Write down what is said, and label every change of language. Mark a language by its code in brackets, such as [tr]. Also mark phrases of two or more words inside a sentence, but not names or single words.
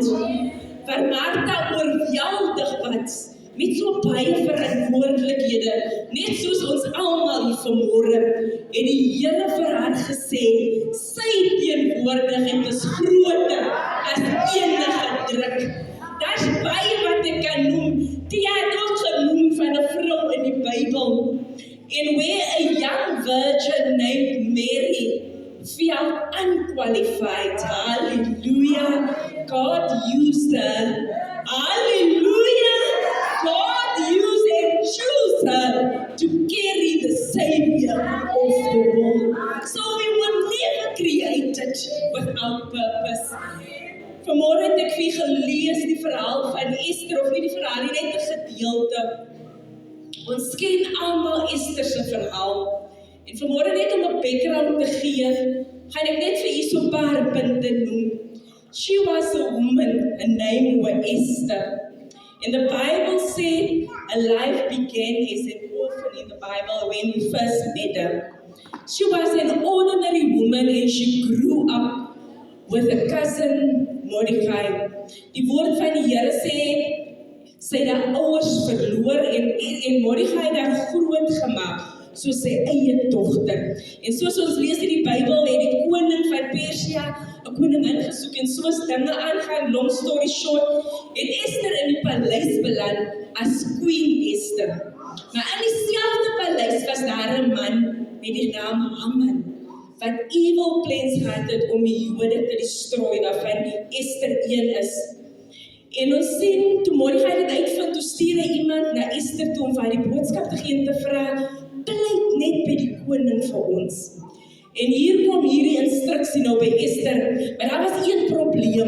[af] Waar Martha oorweldig was met so baie verantwoordelikhede, net soos ons almal hier vanmôre, en die Here vir haar gesê, sy teenwoordigheid is groter as enige druk. Daar's baie wat ek kan noem, die het ook genoem van 'n vrou in die Bybel, [en] and where a young virgin named Mary felt unqualified, hallelujah, God used her, hallelujah, God used and chose her to carry the Savior of the world. So we were never created without purpose. [af] Vanmôre het ek vir gelees die verhaal van Esther, of nie die verhaal nie, net 'n gedeelte. Ons ken almal Esther se verhaal. En vanmôre net om 'n background te gee, gaan ek net vir u so 'n paar punte noem. [en] She was a woman, her name was Esther. And the Bible said her life began as an orphan in the Bible when we first met her. She was an ordinary woman and she grew up with a cousin Mordecai. [af] Die woord van die Here sê, sy het haar ouers verloor en Mordecai het haar groot gemaak, soos sy eie dogter. En soos ons lees in die Bybel, het die koning van Persia 'n koningin gesoek, en soos dinge aangaan, [en] long story short, [af] het Esther in die paleis beland as Queen Esther. Maar in dieselfde paleis was daar 'n man met die naam Haman, wat [en] evil plans had [af] om die Jode te destroy, waarvan Esther een is. En ons sien, toe Mordecai dit uitvind, toe stuur hy iemand na Esther toe om vir die boodskap te gee en te vra, pleit net by die koning vir ons. En hier kom hierdie instruksie nou by Esther, maar daar was een probleem.